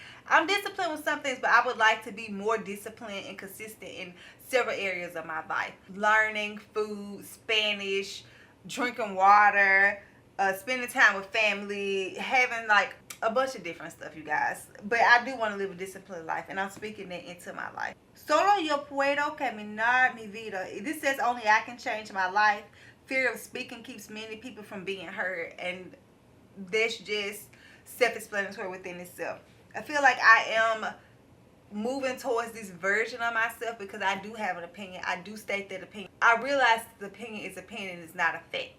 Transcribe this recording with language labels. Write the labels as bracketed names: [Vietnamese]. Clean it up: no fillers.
[English] I'm disciplined with some things, but I would like to be more disciplined and consistent in several areas of my life. Learning, food, Spanish, drinking water, spending time with family, having like a bunch of different stuff, you guys. But I do want to live a disciplined life, and I'm speaking that into my life. [Spanish] Solo yo puedo caminar mi vida. [English] This says only I can change my life. Fear of speaking keeps many people from being heard, and that's just self-explanatory within itself. I feel like I am moving towards this version of myself because I do have an opinion. I do state that opinion. I realize the opinion is opinion and it's not a fact.